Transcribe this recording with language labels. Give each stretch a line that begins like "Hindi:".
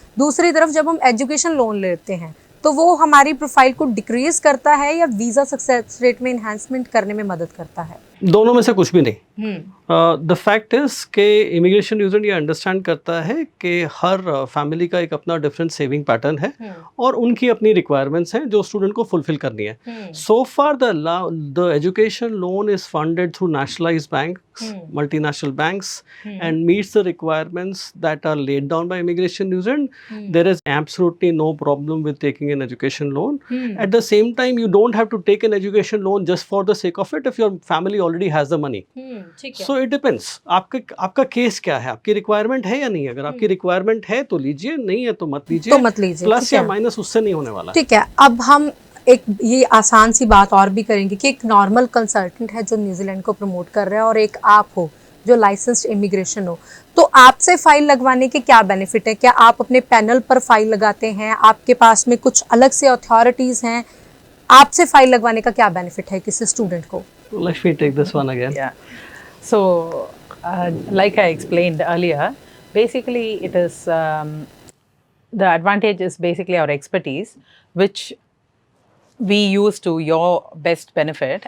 Hindi: दूसरी तरफ जब हम एजुकेशन लोन लेते हैं तो वो हमारी प्रोफाइल को डिक्रीज करता है या वीज़ा सक्सेस रेट में इन्हांसमेंट करने में मदद करता है? दोनों में से कुछ भी नहीं।
English: the fact is
Hindi: के इमिग्रेशन यूजर ये अंडरस्टैंड करता है कि हर फैमिली का एक अपना डिफरेंट सेविंग पैटर्न है और उनकी अपनी रिक्वायरमेंट्स हैं जो स्टूडेंट को फुलफिल करनी है।
English: So far the education loan is funded through nationalised banks, multinational banks, and meets the requirements that are laid down by immigration user. There is absolutely no problem with taking an education loan. At the same time, you don't have to take an education loan just for the sake of it if your family already has the money. So it depends.
Hindi: आपका case क्या है, आपकी requirement है या नहीं। अगर आपकी requirement है तो लीजिए, नहीं है तो मत लीजिए। प्लस या माइनस उससे नहीं होने वाला। ठीक है, अब हम एक ये आसान सी बात और भी करेंगे कि एक नॉर्मल कंसल्टेंट है जो न्यूजीलैंड को प्रमोट कर रहा है और एक आप हो जो लाइसेंस्ड इमिग्रेशन हो, तो आपसे फाइल लगवाने के क्या बेनिफिट है? क्या आप अपने पैनल पर फाइल लगाते हैं? आपके पास में कुछ अलग से अथॉरिटीज हैं? आपसे फाइल लगवाने का क्या बेनिफिट है किसी स्टूडेंट को?
English: Let me take this one again. Yeah. So, like I explained earlier, basically it is the advantage is basically our expertise, which we use to your best benefit.